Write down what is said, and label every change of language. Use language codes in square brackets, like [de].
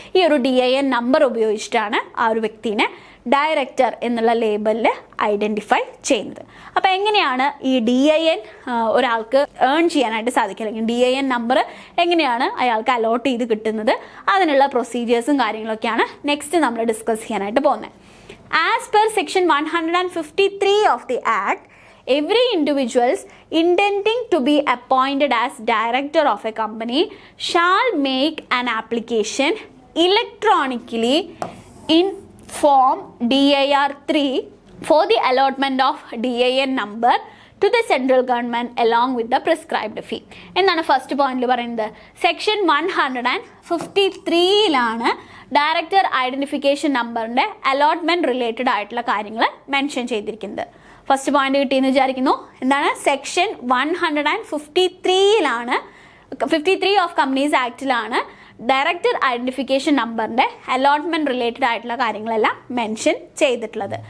[ml] ഈ ഒരു DIN number ഉപയോഗിച്ചിട്ടാണ് ആ ഒരു വ്യക്തിനെ ഡയറക്ടർ എന്നുള്ള ലേബലിൽ ഐഡൻറ്റിഫൈ ചെയ്യുന്നത്. അപ്പോൾ എങ്ങനെയാണ് ഈ DIN ഒരാൾക്ക് ഏൺ ചെയ്യാനായിട്ട് സാധിക്കുക, അല്ലെങ്കിൽ DIN നമ്പർ എങ്ങനെയാണ് അയാൾക്ക് അലോട്ട് ചെയ്ത് കിട്ടുന്നത്, അതിനുള്ള പ്രൊസീജിയേഴ്സും കാര്യങ്ങളൊക്കെയാണ് നെക്സ്റ്റ് നമ്മൾ ഡിസ്കസ് ചെയ്യാനായിട്ട് പോകുന്നത്. [en] As per section 153 of the Act, every individuals intending to be appointed as director of a company shall make an application electronically in form DIR 3 for the allotment of DIN number to the central government along with the prescribed fee. [ml] എന്താണ് first പോയിന്റിൽ പറയുന്നത്? Section 153യിലാണ് director identification നമ്പറിൻ്റെ allotment related ആയിട്ടുള്ള കാര്യങ്ങൾ mention ചെയ്തിരിക്കുന്നത്. First point കിട്ടിയെന്ന് വിചാരിക്കുന്നു. എന്താണ്? Section 153യിലാണ് 53 of companies ആക്ടിലാണ് director identification നമ്പറിൻ്റെ അലോട്ട്മെൻറ്റ് റിലേറ്റഡ് ആയിട്ടുള്ള കാര്യങ്ങളെല്ലാം മെൻഷൻ ചെയ്തിട്ടുള്ളത്.